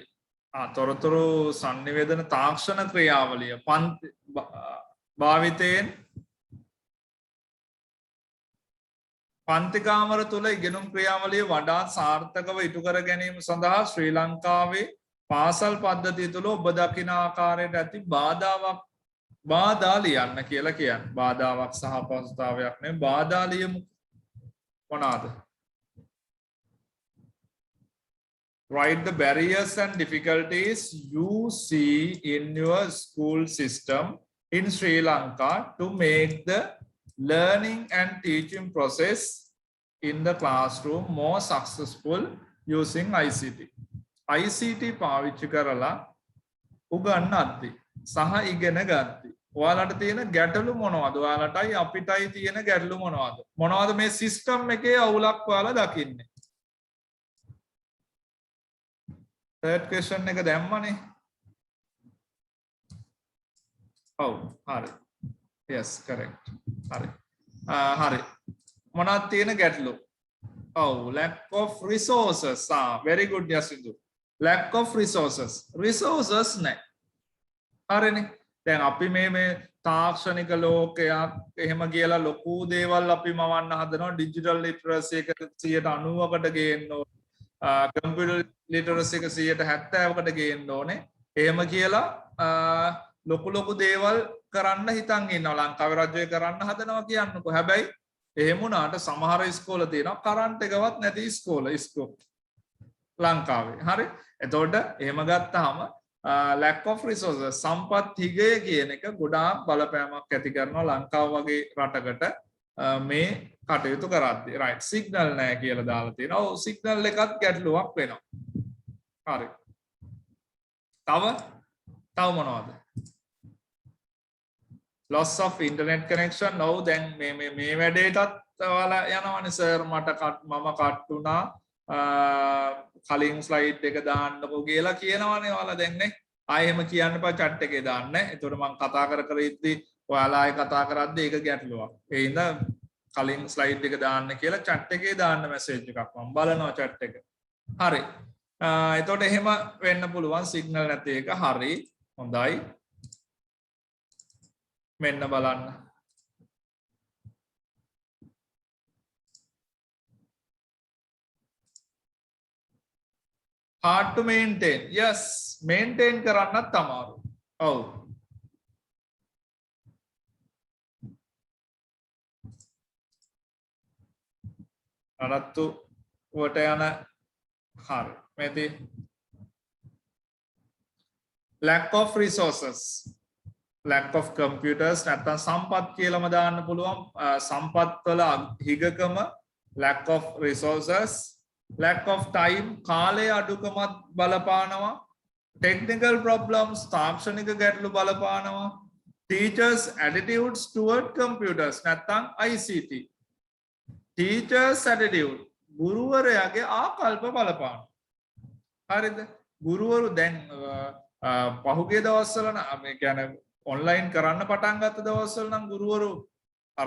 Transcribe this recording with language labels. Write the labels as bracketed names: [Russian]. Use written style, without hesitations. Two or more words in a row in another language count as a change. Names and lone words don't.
[Sinhala] තොරතුරු sannivedana තාක්ෂණ ක්‍රියාවලිය භාවිතයෙන් පන්ති කාමර තුල ඉගෙනුම් ක්‍රියාවලිය වඩා සාර්ථකව ඉටු කර ගැනීම සඳහා ශ්‍රී ලංකාවේ පාසල් පද්ධතිය තුල ඔබ දකින ආකාරයට ඇති බාධා ලියන්න කියලා කියන්නේ. බාධාවක් සහ අපහසුතාවයක් නෙවෙයි බාධා ලියමු. මොනවාද? [English] Write the barriers and difficulties you see in your school system in Sri Lanka to make the learning and teaching process in the classroom more successful using ICT. [Sinhala] ICT පාවිච්චි කරලා උගන්වද්දී සහ ඉගෙන ගද්දී ඔයාලට තියෙන ගැටලු මොනවද? ඔයාලටයි අපිටයි තියෙන ගැටලු මොනවද? මොනවද මේ සිස්ටම් එකේ අවුලක් ඔයාලා දකින්නේ? [English] third question [Sinhala] එක දැම්මනේ. ඔව් හරි. [English] yes correct [Sinhala] හරි හරි මොනවද තියෙන ගැටලු [English] oh lack of resources very good yasindu lack of resources [Sinhala] නැහැ හරිනේ දැන් අපි මේ තාක්ෂණික ලෝකයක් එහෙම කියලා ලොකු දේවල් අපි මවන්න හදනවා [English] digital literacy [Sinhala] එක 90%කට ගේන්න ඕනේ [English] computer literacy [Sinhala] එක 70%කට ගේන්න ඕනේ එහෙම කියලා ලොකු දේවල් කරන්න හිතන් ඉන්නවා ලංකාවේ රජය කරන්න හදනවා කියන්නකෝ හැබැයි එහෙම වුණාට සමහර ඉස්කෝල තියෙනවා කරන්ට් එකවත් නැති ඉස්කෝල ලංකාවේ හරි එතකොට එහෙම ගත්තාම [English] lack of resources [Sinhala] සම්පත් හිගය කියන එක ගොඩාක් බලපෑමක් ඇති කරනවා ලංකාව වගේ රටකට මේ කටයුතු කරද්දී [English] right signal [Sinhala] නැහැ කියලා දාලා තියෙනවා ඔව් signal එකත් ගැටලුවක් වෙනවා හරි තව මොනවද [English] loss of internet connection [Sinhala] ඔව් දැන් මේ වැඩේටත් ඔයාලා යනවනේ සර් මට මම කට් වුණා කලින් ස්ලයිඩ් එක දාන්නකෝ කියලා කියනවනේ ඔයාලා දැන් නේ ආයෙ එහෙම කියන්න එපා chat එකේ දාන්න. එතකොට මම කතා කර ඉද්දි ඔයාලා ආයෙ කතා කරද්දි ඒක ගැටලුවක්. ඒ හින්දා කලින් ස්ලයිඩ් එක දාන්න කියලා chat එකේ දාන්න මැසේජ් එකක් මම බලනවා chat එක. හරි. එතකොට එහෙම වෙන්න පුළුවන් සිග්නල් නැති එක. හරි. හොඳයි. මෙන්න බලන්න. [English] hard to maintain yes [Sinhala] maintain කරන්නත් අමාරු ඔව් අරත්තු වට යන හරි මේති [English] lack of resources lack of computers [Sinhala] නැත්නම් සම්පත් කියලාම දාන්න පුළුවන් සම්පත් වල හිගකම [English] lack of resources lack of time [Sinhala] කාලය අඩුකමත් බලපානවා [English] technical problems තාක්ෂණික [Sinhala] ගැටලු බලපානවා [English] teachers attitudes toward computers [Sinhala] නැත්නම් [English] ICT teachers attitude [Sinhala] ගුරුවරයාගේ ආකල්ප බලපානවා හරිද ගුරුවරු දැන් පහුගිය දවස්වල නම් මේ කියන්නේ ඔන්ලයින් කරන්න පටන් ගත්ත දවස්වල නම් ගුරුවරු අර